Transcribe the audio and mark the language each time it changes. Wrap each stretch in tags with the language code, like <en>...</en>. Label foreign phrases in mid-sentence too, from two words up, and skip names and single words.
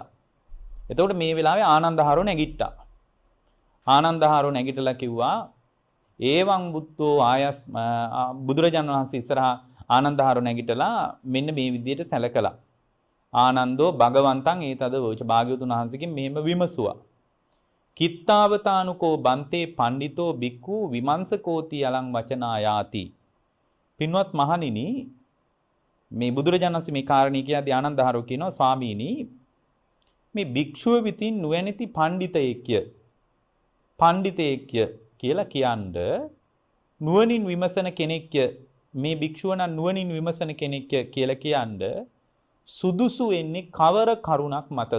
<si>එතකොට මේ වෙලාවේ ආනන්දහාරෝ නැගිට්ටා. ආනන්දහාරෝ නැගිටලා කිව්වා</si> <pi>ඒවං බුද්ධෝ ආයස්</pi> <si>බුදුරජාණන් වහන්සේ ඉස්සරහා ආනන්දහාරෝ නැගිටලා මෙන්න මේ විදිහට සැලකලා.</si> <pi>ආනන්දෝ භගවන්තං ඒතද වෝච</pi> <si>භාග්‍යවතුන් වහන්සේගෙන් මෙහෙම විමසුවා.</si> <pi>කිත්තාවතානුකෝ බන්තේ පණ්ඩිතෝ බික්ඛු විමංශකෝති යලං වචනායාති.</pi> <si>පින්වත් මහණෙනි මේ බුදුරජාණන් වහන්සේ මේ කාරණේ කියද්දී ආනන්දහාරෝ කියනවා ස්වාමීනි මේ භික්ෂුව විතින් නුවණැති පණ්ඩිතයෙක්ය කියලා කියන්නේ නුවණින් විමසන කෙනෙක්ය මේ භික්ෂුව නම් නුවණින් විමසන කෙනෙක්ය කියලා කියන්නේ සුදුසු වෙන්නේ කවර කරුණක් මතද?</si>